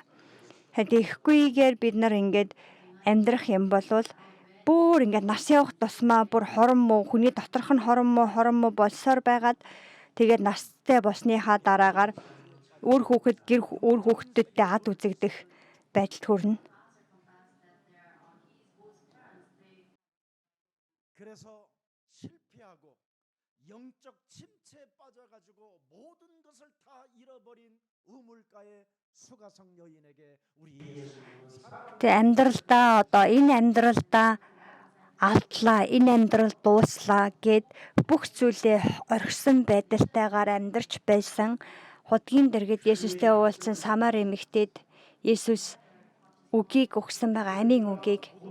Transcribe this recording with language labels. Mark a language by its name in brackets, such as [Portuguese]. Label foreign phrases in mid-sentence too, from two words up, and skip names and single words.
[Mongolian] Тэгэхгүйгээр бид нар ингээд амьдрах юм бол бүр ингээд нас явах тусмаа бүр хорон муу хүний доторх нь хорон муу болсоор байгаад тэгээд настай болсныхаа дараагаар үр хүүхдүүдтэй ад үзэгдэх байдалд хүрнэ. [Korean] 그래서 실패하고 영적 침체에 빠져가지고 모든 것을 다 잃어버린 우물가의 수가성 여인에게 우리 [Mongolian] Тэг амьдралдаа энэ амьдралдаа алдлаа, энэ амьдрал дууслаа гэд бүх зүйлээ орхисон байдалтайгаар амьдарч байсан худгийн дэргэд Есүстэй уулзсан Самар эмэгтэйд Есүс үгийг өгсөн байгаа, амийн үгийг.